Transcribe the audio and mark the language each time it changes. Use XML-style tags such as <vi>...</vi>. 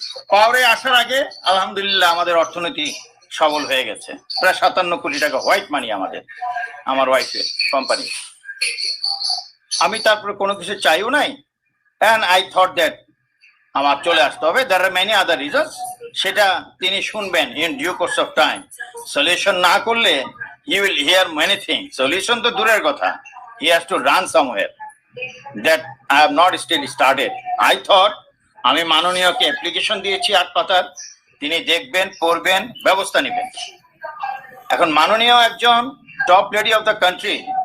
<bn>পাওয়ারে আসার আগে আলহামদুলিল্লাহ আমাদের অর্থনীতি সবল হয়ে গেছে, প্রায় 57 কোটি টাকা হোয়াইট মানি আমাদের, আমার ওয়াইফের কোম্পানি। আমি তারপরে কোনো কিছু চাইও নাই,</bn> <en>and I thought that</en> <bn>আমার চলে আসতে হবে।</bn> <en>there are many other reasons,</en> <bn>সেটা তিনি শুনবেন</bn> <en>in due course of time।</en> <bn>Solution না করলে</bn> <en>he will hear many things।</en> <bn>Solution তো দূরের কথা,</bn> <en>he has to run somewhere that I have not still started। I thought</en> <bn>আমি মাননীয়কে অ্যাপ্লিকেশন দিয়েছি 8 পাতার, তিনি দেখবেন, পড়বেন, ব্যবস্থা নেবেন। এখন মাননীয় একজন top lady of the country.</bn>